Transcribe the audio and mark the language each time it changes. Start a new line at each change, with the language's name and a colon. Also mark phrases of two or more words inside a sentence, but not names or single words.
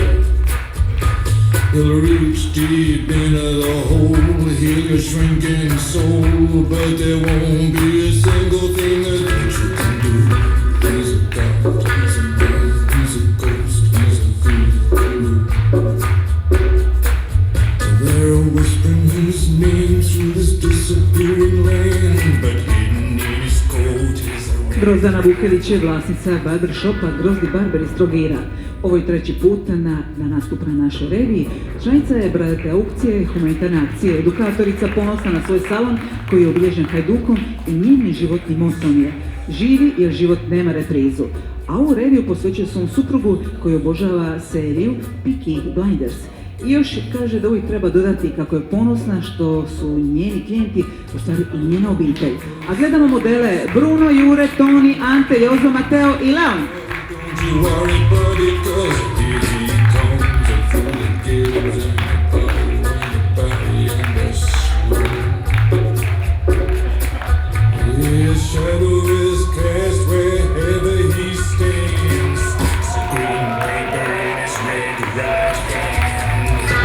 English: He'll reach deep into the hole, heal your shrinking soul, but there won't be a single thing that you can do. He's a god, he's a man, he's a ghost, he's a guru. They're whispering his name through this disappearing land, but hidden in his coat is a
Croatian: Grozdana Vukelić je vlasnica barbershopa Grozdi Barber iz Trogira. Ovo je treći put na nastup na našoj reviji. Članica je bradate aukcije, humanitarne akcije, edukatorica, ponosna na svoj salon koji je obilježen hajdukom i njenim životni motom je živi jer život nema reprizu. A ovu reviju posvećuje svom suprugu koji obožava seriju Peaky Blinders. I još kaže da uvijek treba dodati kako je ponosna što su njeni klijenti u stvari i njena obitelj. A gledamo modele Bruno, Jure, Toni, Ante, Jozo, Mateo i Leon.
English: Don't you worry, buddy, 'cause here he comes, a fool that gives and a body when the body and the soul. His shadow is cast wherever he stands. It's a green paper in his red right hand.